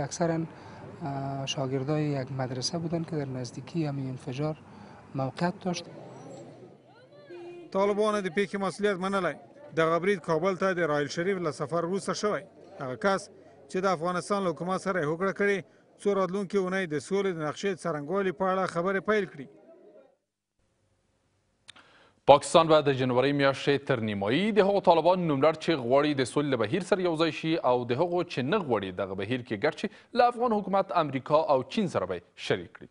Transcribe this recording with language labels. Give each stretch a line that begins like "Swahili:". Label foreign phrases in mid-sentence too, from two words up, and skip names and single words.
Persian: اکثرا شاگردای یک مدرسه بودن که در نزدیکی همین انفجار موقعیت داشت.
Pashto: طالبان د پیښې مسؤلیت منلی. دغه برید کابل ته د راحیل شریف له سفر وروسته شوی. هغه کس چې د افغانستان له حکومت سره یې هوکړه کړې څو راتلونکې اونۍ د سولې د نقشې څرنګوالي په اړه خبرې پیل کړي. پاکستان به د جنوري میاشتې تر نیمایي د هغو طالبانو نوملړ چې غواړي د سولې له بهیر سره یوځای شي او د هغو چې نه غواړي دغه بهیر کې ګډ شي له افغان حکومت امریکا او چین سره به شریک کړي.